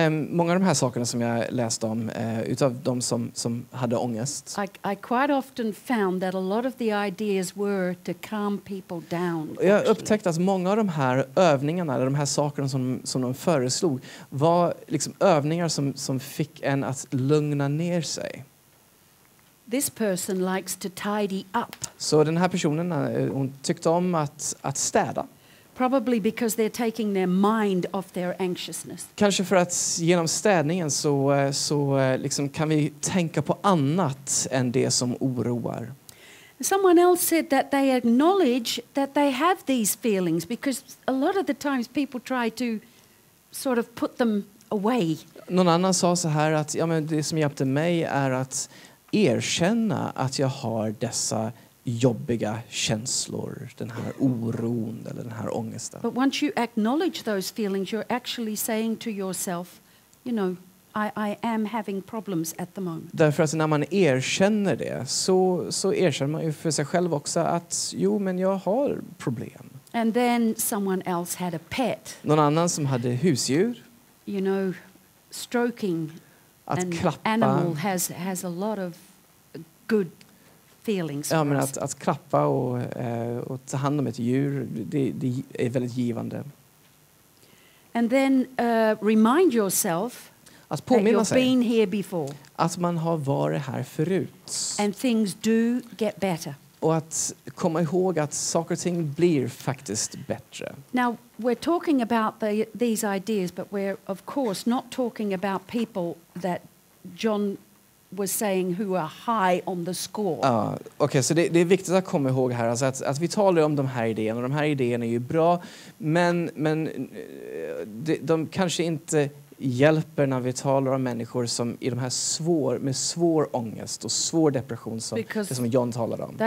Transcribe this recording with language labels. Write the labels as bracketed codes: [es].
[sv] Många av de här sakerna som jag läste om utav de som hade ångest. [en] I quite often found that a lot of the ideas were to calm people down. [sv] Jag upptäckte att många av de här övningarna, eller de här sakerna som de föreslog var liksom övningar som fick en att lugna ner sig. [en] This person likes to tidy up. [sv] Så den här personen hon tyckte om att städa. [en] Probably because they're taking their mind off their anxiousness. [sv] Kanske för att genom städningen så liksom kan vi tänka på annat än det som oroar. [en] Someone else said that they acknowledge that they have these feelings because a lot of the times people try to sort of put them away. [sv] Någon annan sa så här att men det som hjälpte mig är att erkänna att jag har dessa jobbiga känslor, den här oron eller den här ångesten. [en] But once you acknowledge those feelings, you're actually saying to yourself, you know, I am having problems at the moment. [sv] Därför att när man erkänner det så erkänner man ju för sig själv också att men jag har problem. [en] And then someone else had a pet. [sv] Någon annan som hade husdjur. [en] You know, stroking [sv] att klappa. [en] Animal has a lot of good feelings. [sv] Ja, men att klappa och ta hand om ett djur, det är väldigt givande. [en] And then remind yourself [sv] att påminna [en] that you've been here before. [sv] Att man har varit här förut. [en] And things do get better. [sv] Och att komma ihåg att saker och ting blir faktiskt bättre. [en] Now we're talking about these ideas, but we're of course not talking about people that John was saying who are high on the score. [sv] Okej, så det är viktigt att komma ihåg här alltså att vi talar om de här idéerna, och de här idéerna är ju bra, men de kanske inte hjälper när vi talar om människor som i de här med svår ångest och svår depression som det som John talade om.